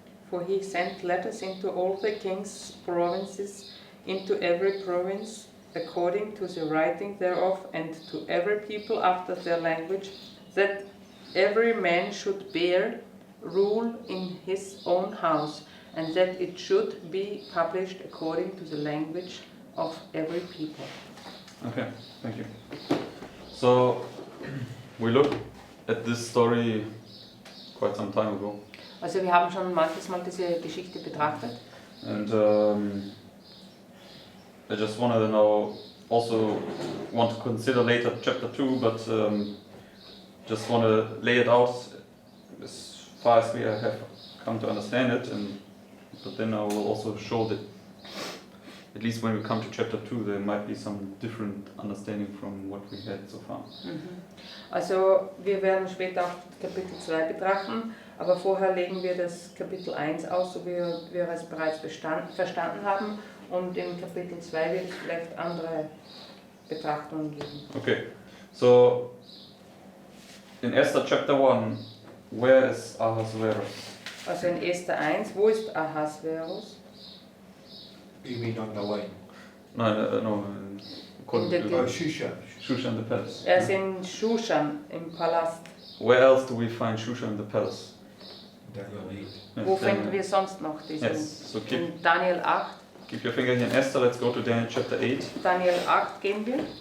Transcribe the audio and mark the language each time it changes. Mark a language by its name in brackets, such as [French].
[English] For he sent letters into all the king's provinces, into every province, according to the writing thereof, and to every people after their language, that every man should bear rule in his own house, and that it should be published according to the language of every people. Okay, thank you. So we looked at this story quite some time ago. [German] Also wir haben schon manches Mal diese Geschichte betrachtet. [English] And I just wanted to know, also want to consider later chapter 2, but just want to lay it out as far as we have come to understand it, but then I will also show that at least when we come to chapter 2 there might be some different understanding from what we had so far. [German] Also wir werden später auch Kapitel 2 betrachten, aber vorher legen wir das Kapitel 1 aus, so wie wir es bereits verstanden haben, und in Kapitel 2 wird es vielleicht andere Betrachtungen geben. [English] Okay, so in Esther chapter 1, where is Ahasuerus? [German] Also in Esther 1, wo ist Ahasuerus? [English] You mean on the line? No, according In the to Shushan. Shushan the palace. [German] Er ist in Shushan, im Palast. [English] Where else do we find Shushan the palace? Daniel 8. Yes, [German] Wo finden wir sonst noch diesen? [English] Yes, so keep In Daniel 8. your finger here in Esther. Let's go to Daniel chapter 8. [German] Daniel 8 gehen wir.